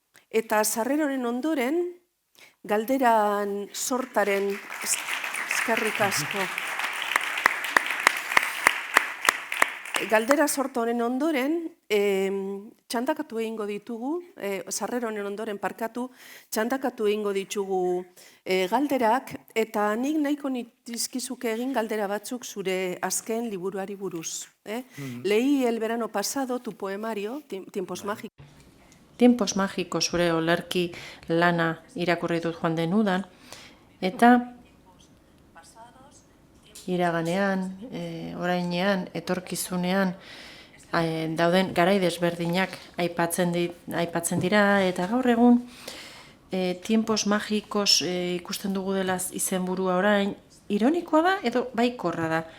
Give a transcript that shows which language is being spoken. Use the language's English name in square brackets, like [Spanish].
[Basque] Eta sarreroren ondoren, galderan sortaren, eskerrik asko, galdera sorta honen ondoren, txandakatu egingo ditugu, sarreroren ondoren parkatu, txandakatu egingo ditugu galderak, eta nik nahiko nitizkizuke egin galdera batzuk zure azken liburuari buruz. [Spanish] Leí el verano pasado tu poemario, Tiempos Mágicos. [Basque] Tiempos Mágicos zure olerki lana irakurri dut joan den udan, eta iraganean, orainean, etorkizunean dauden garai desberdinak aipatzen dira, eta gaur egun Tiempos Mágicos ikusten dugu dela izenburua orain, ironikoa da edo baikorra da.